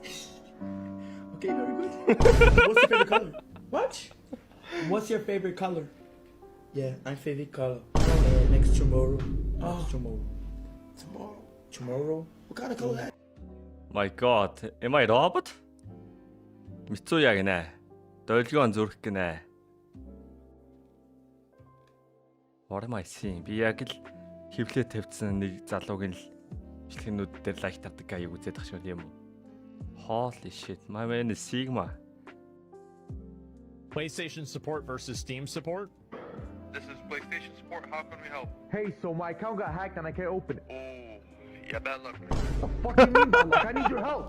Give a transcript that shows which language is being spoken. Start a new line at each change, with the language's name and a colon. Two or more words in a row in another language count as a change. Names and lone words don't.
English: Okay, very good. What's your favorite color? What? What's your favorite color? Yeah, my favorite color. Next tomorrow. Tomorrow. What kind of color that? My god, am I robot?
Mongolian: Мицуя гинэ. Долгион зүрх гинэ.
English: What am I seeing?
Mongolian: Би яг л хевлээ тавьсан нэг залууг нь л бичлэгнүүд дээр лайк тавьдаг аяг үзээд тах шиг юм уу?
English: Holy shit, my man is Sigma. PlayStation support versus Steam support. This is PlayStation support. How can we help? Hey, so my account got hacked and I can't open it. Oh, yeah, bad luck. What the fuck you mean bad luck? I need your help.